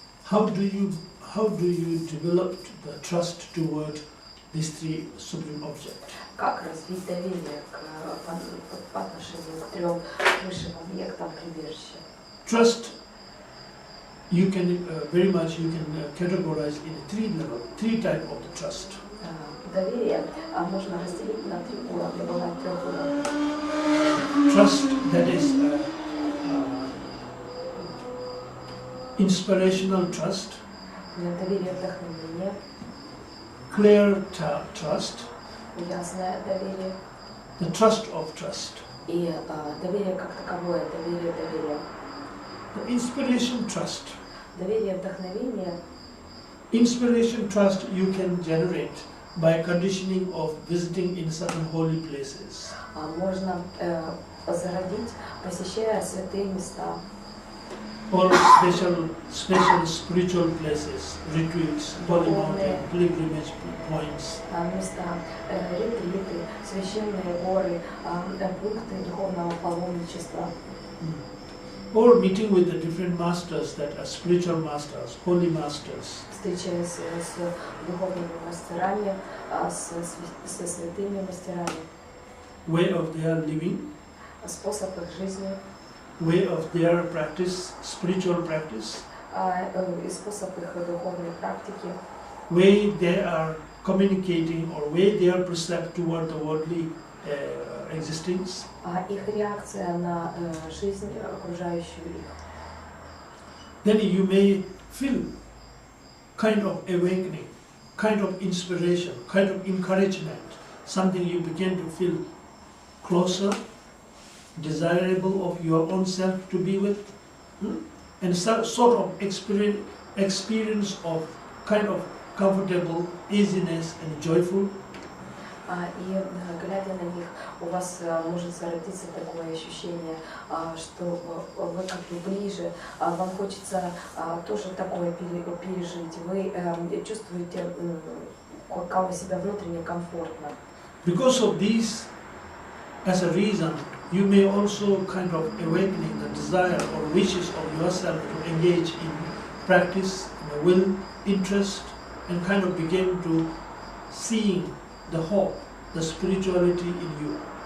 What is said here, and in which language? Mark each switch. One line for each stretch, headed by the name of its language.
English: How do you develop the trust toward these three supreme objects?
Russian: Как развить доверие по отношению к трем высшим объектам прибежища?
English: Trust, you can very much categorize in three type of the trust.
Russian: Доверие можно разделить на три уровня, на трех уровнях.
English: Trust that is inspirational trust,
Russian: Доверие вдохновения,
English: clear trust,
Russian: ясное доверие
English: the trust of trust.
Russian: и доверие как таковое, доверие.
English: The inspiration trust.
Russian: Доверие вдохновения.
English: Inspiration trust you can generate by conditioning of visiting in certain holy places.
Russian: Можно зародить, посещая святые места.
English: Or special spiritual places, retreats, holy mountain, pilgrimage points.
Russian: Места, ретриты, священные горы, пункты духовного паломничества.
English: Or meeting with the different masters that are spiritual masters, holy masters.
Russian: Встречаясь с духовными мастерами, со святыми мастерами.
English: way of their living,
Russian: способ их жизни,
English: way of their practice, spiritual practice,
Russian: и способ их духовной практики,
English: way they are communicating or way they are perceived toward the worldly existence.
Russian: их реакция на жизнь, окружающую их.
English: Then you may feel kind of awakening, kind of inspiration, kind of encouragement, something you begin to feel closer, desirable of your own self to be with, and sort of experience of kind of comfortable, easiness and joyful.
Russian: И глядя на них, у вас может зародиться такое ощущение, что вы как бы ближе, вам хочется тоже такое пережить, вы чувствуете себя внутренне комфортно.
English: Because of these, as a reason, you may also kind of awakening the desire or wishes of yourself to engage in practice, in will, interest, and kind of begin to seeing the hope, the spirituality in you.